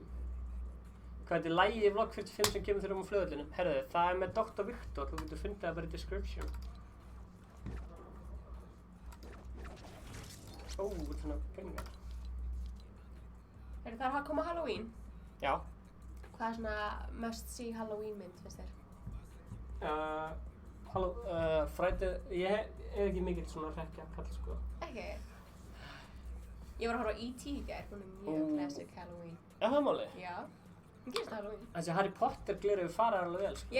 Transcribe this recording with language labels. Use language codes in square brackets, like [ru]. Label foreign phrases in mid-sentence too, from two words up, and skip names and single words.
[is] Hvað er lagið í vlogg 45 sem kemur þér á flugvellinum? Herðu, það er með Dr. Viktor, þú getur fundið það bara í description. Ó, svona peningar. Það er að koma Halloween. Já. Hvað er svona [en] must see [is] Halloween mynd, finnst þér? Friday, ég er ekki mikill svona hrekkja kall, sko. Ekki? Ég var að horfa á E.T. í gær, hún er mjög classic Halloween. Er það málið? Já. Hún gerist Halloween. Þessi Harry Potter gleraugu fara alveg vel, sko.